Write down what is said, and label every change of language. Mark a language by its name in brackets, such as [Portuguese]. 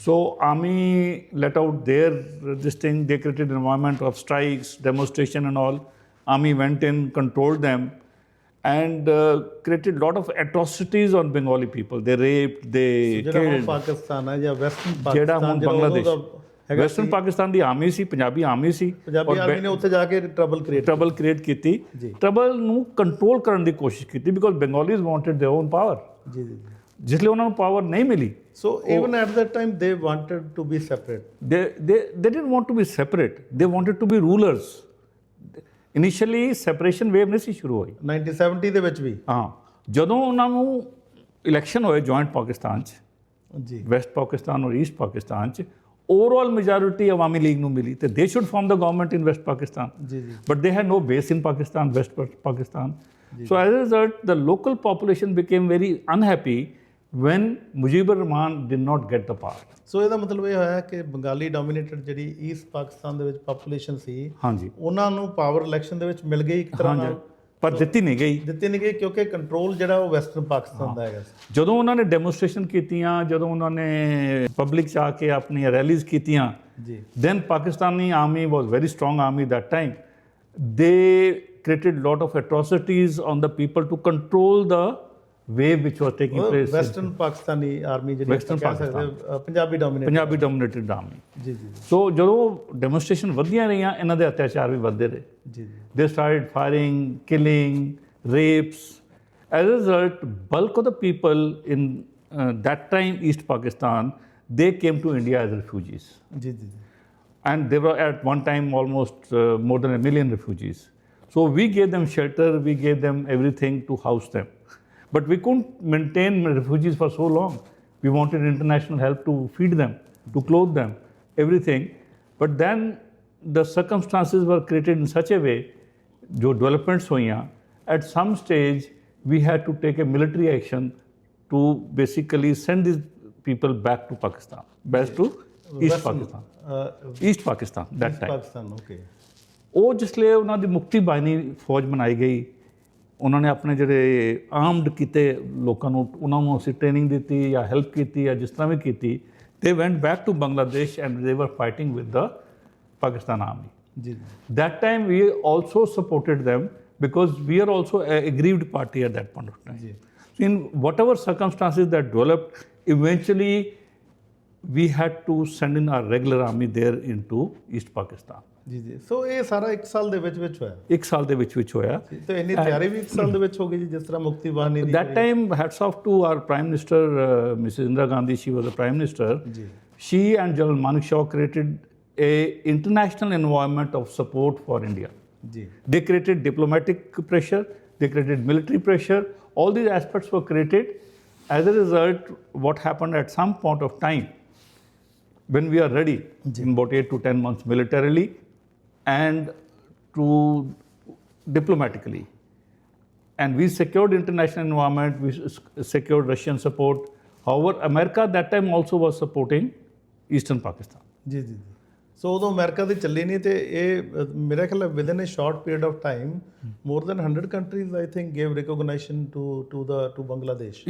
[English] so army let out their this thing, they created an environment of strikes, demonstration and all. Army went in, controlled them, and created lot of atrocities on Bengali people. They raped, they killed. [Punjabi] Pakistan ਹੈ ਜਾਂ western ਜਿਹੜਾ ਪਾਕਿਸਤਾਨ, ਹੁਣ Bangladesh, western Pakistan ਦੀ army ਸੀ, Punjabi army ਸੀ, Punjabi army ਨੇ ਉੱਥੇ ਜਾ ਕੇ trouble create ਕੀਤੀ, trouble ਨੂੰ control ਕਰਨ ਦੀ ਕੋਸ਼ਿਸ਼ ਕੀਤੀ, [English] Because Bengalis wanted their own power. [Punjabi] ਜੀ ਜੀ, ਜਿਸ ਲਈ ਉਹਨਾਂ ਨੂੰ ਪਾਵਰ ਨਹੀਂ ਮਿਲੀ। [English] So even at that time they wanted to be separate. they didn't want to be separate, they wanted to be rulers. [Punjabi] Initially separation wave ਨਹੀਂ ਸੀ ਸ਼ੁਰੂ ਹੋਈ 1970 ਦੇ ਵਿੱਚ ਵੀ। ਹਾਂ, ਜਦੋਂ ਉਹਨਾਂ ਨੂੰ ਇਲੈਕਸ਼ਨ ਹੋਏ ਜੁਆਇੰਟ ਪਾਕਿਸਤਾਨ 'ਚ, ਜੀ ਵੈਸਟ ਪਾਕਿਸਤਾਨ ਔਰ ਈਸਟ ਪਾਕਿਸਤਾਨ 'ਚ ਓਵਰਆਲ ਮੈਜੋਰਿਟੀ ਅਵਾਮੀ ਲੀਗ ਨੂੰ ਮਿਲੀ ਤੇ [English] they should form the government in West Pakistan, [Punjabi] ਜੀ ਜੀ [English] But they had no base in Pakistan, West Pakistan. So as a result, the local population became very unhappy when Mujibur Rahman did not get the power. [Punjabi] ਸੋ ਇਹਦਾ ਮਤਲਬ ਇਹ ਹੋਇਆ ਕਿ ਬੰਗਾਲੀ ਡੋਮੀਨੇਟਡ ਜਿਹੜੀ East Pakistan ਦੇ ਵਿੱਚ ਪਾਪੂਲੇਸ਼ਨ ਸੀ, ਹਾਂਜੀ ਉਹਨਾਂ ਨੂੰ ਪਾਵਰ ਇਲੈਕਸ਼ਨ ਦੇ ਵਿੱਚ ਮਿਲ ਗਈ ਇੱਕ ਤਰ੍ਹਾਂ ਨਾਲ, ਪਰ ਦਿੱਤੀ ਨਹੀਂ ਗਈ. ਦਿੱਤੀ ਨਹੀਂ ਗਈ ਕਿਉਂਕਿ ਕੰਟਰੋਲ ਜਿਹੜਾ ਉਹ ਵੈਸਟਰਨ ਪਾਕਿਸਤਾਨ ਦਾ ਹੈਗਾ ਸੀ. ਜਦੋਂ ਉਹਨਾਂ ਨੇ ਡੈਮੋਨਸਟ੍ਰੇਸ਼ਨ ਕੀਤੀਆਂ, ਜਦੋਂ ਉਹਨਾਂ ਨੇ ਪਬਲਿਕ 'ਚ ਆ ਕੇ ਆਪਣੀਆਂ ਰੈਲੀਜ਼ ਕੀਤੀਆਂ, ਜੀ [English] then Pakistani army was very strong army that time. They created lot of atrocities on the people to control the wave which was taking place. [Punjabi] Western Pakistani army ਜਿਹੜੀ [English] Western [Punjabi] ਆਪਾਂ ਕਹਿ ਸਕਦੇ ਪੰਜਾਬੀ ਡੋਮੀਨੇਟਡ [English] army. [Punjabi] ਜੀ ਜੀ ਸੋ ਜਦੋਂ demonstration ਵਧੀਆਂ ਰਹੀਆਂ, ਇਹਨਾਂ ਦੇ ਅਤਿਆਚਾਰ ਵੀ ਵੱਧਦੇ ਰਹੇ. ਜੀ ਜੀ [English] They started firing, killing, rapes. As a result, bulk of the people in that time East Pakistan, they came to India as refugees. [Punjabi] ਜੀ ਜੀ [English] And they were at one time almost more than 1 million refugees. So we gave them shelter, we gave them everything to house them. But we couldn't maintain refugees for so long. We wanted international help to feed them, to clothe them, everything. But then the circumstances were created in such a way, [Punjabi] jo developments hoiyan, [English] at some stage we had to take a military action to basically send these people back to Pakistan, back to East Pakistan. East Pakistan that time. [Punjabi] Pakistan okay. ਉਹ ਜਿਸਲੇ ਉਹਨਾਂ ਦੀ ਮੁਕਤੀ ਬਾਣੀ ਫੌਜ ਬਣਾਈ ਗਈ, ਉਹਨਾਂ ਨੇ ਆਪਣੇ ਜਿਹੜੇ ਆਰਮਡ ਕੀਤੇ ਲੋਕਾਂ ਨੂੰ, ਉਹਨਾਂ ਨੂੰ ਅਸੀਂ ਟ੍ਰੇਨਿੰਗ ਦਿੱਤੀ ਜਾਂ ਹੈਲਪ ਕੀਤੀ ਜਾਂ ਜਿਸ ਤਰ੍ਹਾਂ ਵੀ ਕੀਤੀ, [English] They went back to Bangladesh and they were fighting with the Pakistan army. [Punjabi] ਜੀ [English] That time we also supported them because we are also a aggrieved party at that point of time. [Punjabi] ਜੀ [English] So in whatever circumstances that developed, eventually we had to send in our regular army there into East Pakistan. [Punjabi] ਜੀ ਜੀ. ਸੋ ਇਹ ਸਾਰਾ 1 ਸਾਲ ਦੇ ਵਿੱਚ ਹੋਇਆ. ਇੱਕ ਸਾਲ ਦੇ ਵਿੱਚ ਹੋਇਆ. ਤੇ ਇੰਨੀ ਤਿਆਰੀ ਵੀ 1 ਸਾਲ ਦੇ ਵਿੱਚ ਹੋ ਗਈ ਜੀ, ਜਿਸ ਤਰ੍ਹਾਂ ਮੁਕਤੀ ਬਾਣੀ ਦੀ. [English] That time, hats off to our Prime Minister, Mrs. Indira Gandhi, she was the Prime Minister. [Punjabi] ਜੀ [English] She and General Manekshaw created a international environment of support for India. [Punjabi] ਜੀ [English] They created diplomatic pressure, they created military pressure, all these aspects were created. As a result, what happened at some point of time, when we are ready, in about 8 to 10 months militarily and to diplomatically, and we secured international environment, we secured Russian support. However, America at that time also was supporting Eastern Pakistan. [Punjabi] ਜੀ ਜੀ. ਸੋ ਉਦੋਂ America ਦੀ ਚੱਲੀ ਨਹੀਂ, ਤੇ ਇਹ ਮੇਰਾ ਖਿਆਲ [English] Within a short period of time more than 100 countries I think gave recognisation to Bangladesh.